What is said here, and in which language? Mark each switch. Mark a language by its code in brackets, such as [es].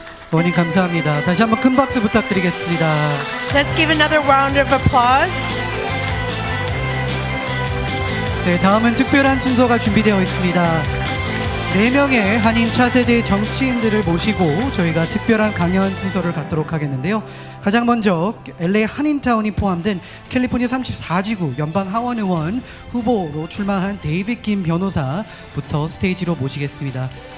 [ko] 의원님 감사합니다. 다시 한번 큰 박수 부탁드리겠습니다. [en] Let's give another round of applause. [ko] 네, 다음은 특별한 순서가 준비되어 있습니다. 4명의 한인 차세대 정치인들을 모시고 저희가 특별한 강연 순서를 갖도록 하겠는데요. 가장 먼저 LA 한인타운이 포함된 캘리포니아 34지구 연방 하원 의원 후보로 출마한 데이빗 김 변호사부터 스테이지로 모시겠습니다.